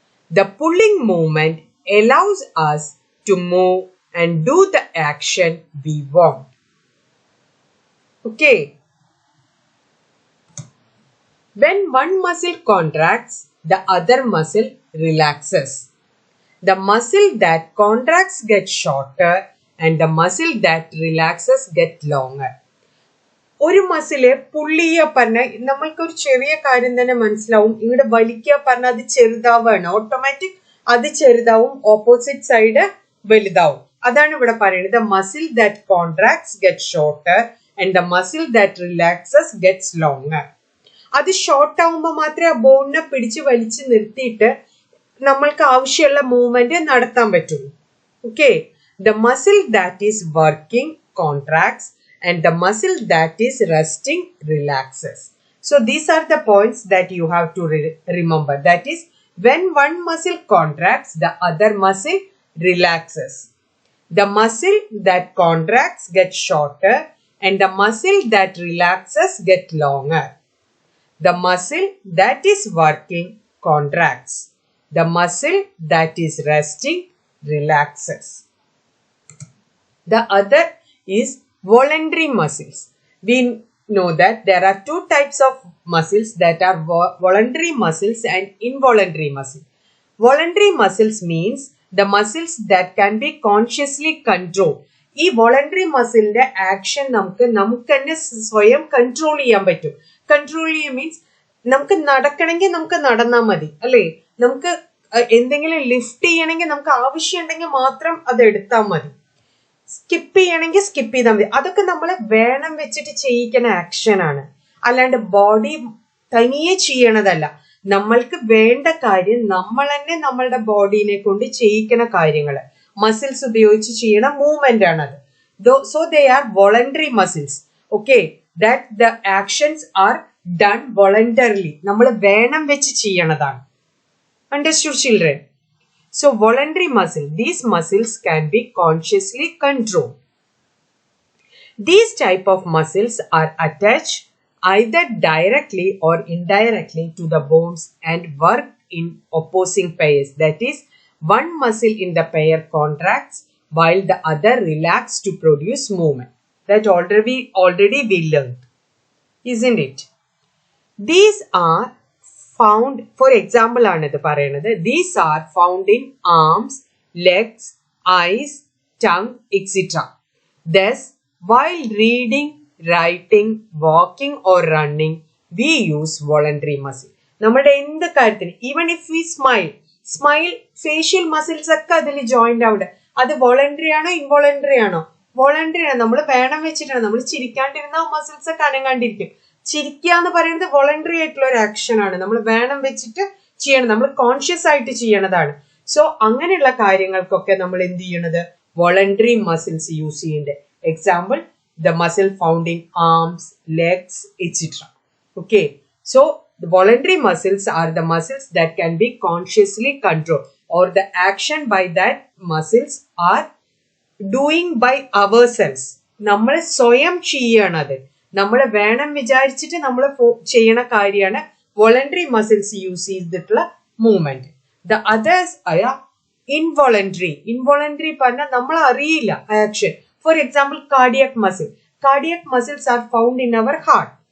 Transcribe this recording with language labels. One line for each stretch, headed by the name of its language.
English: The pulling movement allows us to move and do the action we want. Okay. When one muscle contracts, the other muscle relaxes. The muscle that contracts gets shorter and the muscle that relaxes gets longer.
Malayalam: ഒരു muscle പുള്ള് ചെയ്യുക പറഞ്ഞാൽ നമ്മൾക്കൊരു ചെറിയ കാര്യം തന്നെ മനസ്സിലാവും. ഇവിടെ വലിക്കുക പറഞ്ഞാൽ അത് ചെറുതാവാണ്. ഓട്ടോമാറ്റിക് അത് ചെറുതാവും, ഓപ്പോസിറ്റ് സൈഡ് വലുതാവും. അതാണ് ഇവിടെ പറയുന്നത്.
English: The muscle that contracts get shorter and the muscle that relaxes gets longer.
Malayalam: അത് ഷോർട്ട് ആവുമ്പോൾ മാത്രമേ ആ ബോണിനെ പിടിച്ച് വലിച്ച് നിർത്തിയിട്ട് നമ്മൾക്ക് ആവശ്യമുള്ള മൂവ്മെന്റ് നടത്താൻ പറ്റുള്ളൂ.
English: Okay, the muscle that is working contracts and the muscle that is resting relaxes. So these are the points that you have to remember. That is, when one muscle contracts, the other muscle relaxes. The muscle that contracts gets shorter and the muscle that relaxes gets longer. The muscle that is working contracts. The muscle that is resting relaxes. The other is voluntary muscles. We know that there are two types of muscles, that are voluntary muscles and involuntary muscles. Voluntary muscles means the muscles that can be consciously controlled.
Malayalam: ഈ voluntary മസിലിന്റെ action നമുക്ക് തന്നെ സ്വയം control ചെയ്യാൻ പറ്റും. Control ചെയ്യാൻ means നമുക്ക് നടക്കണമെങ്കിൽ നമുക്ക് നടന്നാൽ മതി അല്ലേ. നമുക്ക് എന്തെങ്കിലും ലിഫ്റ്റ് ചെയ്യണമെങ്കിൽ നമുക്ക് ആവശ്യമുണ്ടെങ്കിൽ മാത്രം അത് എടുത്താൽ മതി. സ്കിപ്പ് ചെയ്യണമെങ്കിൽ സ്കിപ്പ് ചെയ്താൽ മതി. അതൊക്കെ നമ്മൾ വേണം വെച്ചിട്ട് ചെയ്യിക്കുന്ന ആക്ഷൻ ആണ്, അല്ലാണ്ട് ബോഡി തനിയെ ചെയ്യണതല്ല. നമ്മൾക്ക് വേണ്ട കാര്യം നമ്മൾ തന്നെ നമ്മളുടെ ബോഡീനെ കൊണ്ട് ചെയ്യിക്കുന്ന കാര്യങ്ങൾ, മസിൽസ് ഉപയോഗിച്ച് ചെയ്യണ മൂവ്മെന്റ് ആണത്.
English: So they are voluntary muscles. Okay, that the actions are done voluntarily.
Malayalam: നമ്മൾ വേണം വെച്ച് ചെയ്യണതാണ്.
English: Understood, children? So voluntary muscle, these muscles can be consciously controlled. These type of muscles are attached either directly or indirectly to the bones and work in opposing pairs. That is, one muscle in the pair contracts while the other relaxes to produce movement. That already we learned, isn't it? These are found, for example, these are found in arms, legs, eyes, tongue, etc. Thus, while reading, writing, walking or running, we use voluntary muscle.
Malayalam: നമ്മുടെ എന്ത് കാര്യത്തിന്,
English: even if we smile facial muscles
Malayalam: ഒക്കെ അതിൽ joint ആവുക. അത് voluntary ആണോ involuntary ആണോ? Voluntary ആണ്. നമ്മൾ വേണം വെച്ചിട്ടാണ്. നമ്മൾ ചിരിക്കാണ്ടിരുന്ന മസിൽസ് ഒക്കെ അനങ്ങാണ്ടിരിക്കും. ചിരിക്കുക എന്ന് പറയുന്നത് വോളണ്ടറി ആയിട്ടുള്ള ഒരു ആക്ഷൻ ആണ്. നമ്മൾ വേണം വെച്ചിട്ട് ചെയ്യണം, നമ്മൾ കോൺഷ്യസ് ആയിട്ട് ചെയ്യണതാണ്. സോ അങ്ങനെയുള്ള കാര്യങ്ങൾക്കൊക്കെ നമ്മൾ എന്ത് ചെയ്യണത്? വോളണ്ടറി മസിൽസ് യൂസ് ചെയ്യേണ്ടത്.
English: Example, the muscle found in arms, legs, etcetera. Okay, so the voluntary muscles are the muscles that can be consciously controlled, or the action by that muscles are doing by ourselves.
Malayalam: നമ്മൾ സ്വയം ചെയ്യണത്, നമ്മൾ വേണം വിചാരിച്ചിട്ട് നമ്മൾ ചെയ്യണ കാര്യമാണ് voluntary muscles use ചെയ്തിട്ടുള്ള മൂവ്മെന്റ്. ദ അതേഴ്സ് ആയ ഇൻവോളണ്ടറി. ഇൻവോളണ്ടറി പറഞ്ഞാൽ നമ്മൾ അറിയില്ല action.
English: For example, cardiac muscle. Cardiac muscles are found in our heart.